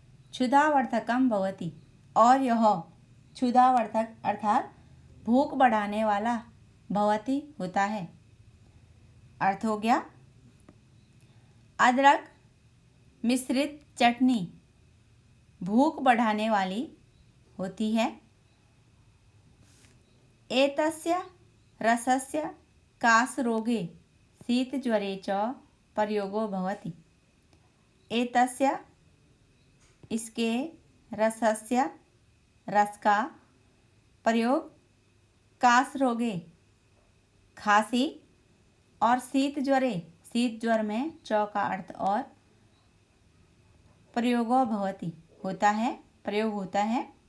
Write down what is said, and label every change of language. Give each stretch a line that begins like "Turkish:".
Sanskrit: क्षुधावर्धकम भवति,
Hindi: और यह क्षुधावर्धक अर्थात भूख बढ़ाने वाला भवति होता है। अर्थ हो गया, अदरक मिश्रित चटनी भूख बढ़ाने वाली होती है।
Sanskrit: एतस्य रसस्य कासरोगे शीतज्वरे च प्रयोगो भवति।
Hindi: एतस्य इसके, रसस्य रस का, प्रयोग कासरोगे खांसी, और शीत ज्वरे शीत ज्वर में, च का अर्थ और, प्रयोगो भवति होता है, प्रयोग होता है।